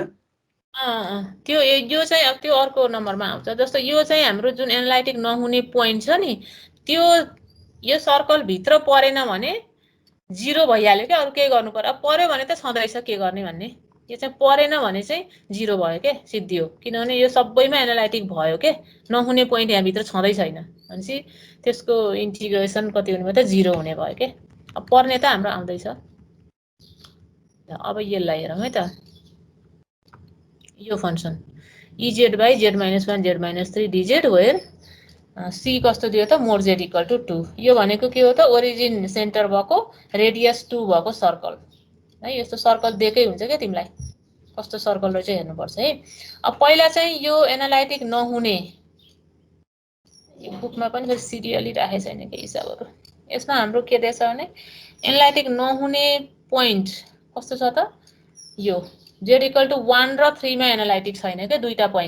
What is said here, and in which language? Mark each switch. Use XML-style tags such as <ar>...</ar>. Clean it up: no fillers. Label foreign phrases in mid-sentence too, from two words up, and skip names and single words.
<ne>त्यो यो चाहिँ अब त्यो अर्को नम्बरमा आउँछ जस्तो यो चाहिँ हाम्रो जुन एनालाइटिक नहुने पोइन्ट छ नि त्यो यो सर्कल भित्र परेन भने 0 भइहाल्यो के अरु केही गर्नु पर्यो अब पर्यो भने त छँदैछ के गर्ने भन्ने यो चाहिँ परेन भने चाहिँ 0 भयो के सिद्धियो किनभने यो सबैमा एनालाइटिक भयो के नहुने पोइन्ट यहाँ भित्र छँदै छैन भनेपछि त्यसको इन्टिग्रेसन कति हुने भयो त 0 हुने भयो के अब पर्ने त हाम्रो आउँदैछ अब यसलाई हेरौँ है त यो फंक्सन</ne> <en>ez by z - 1 z - 3 dz where</en> <ne>सी कस्तो दियो त मोर</ne> <en>z equal to</en> <ne>2 यो भनेको के हो त</ne> <en>origin center</en> <ne>भएको रेडियस 2 भएको सर्कल है यस्तो सर्कल दिएकै हुन्छ क्या तिमीलाई कस्तो सर्कल रहेछ हेर्नुपर्छ है अब पहिला चाहिँ यो एनालाइटिक नहुने यो बुकमा पनि फेरि सिरियली राखेको छैन के हिसाबहरू यसमा हाम्रो के रहेछ भने एनालाइटिक नहुने पोइन्ट कस्तो छ त यो</ne> <en>z equal to</en> <ne>1 र 3 मा एनालाइटिक छैन के दुईटा पोइन्ट</ne>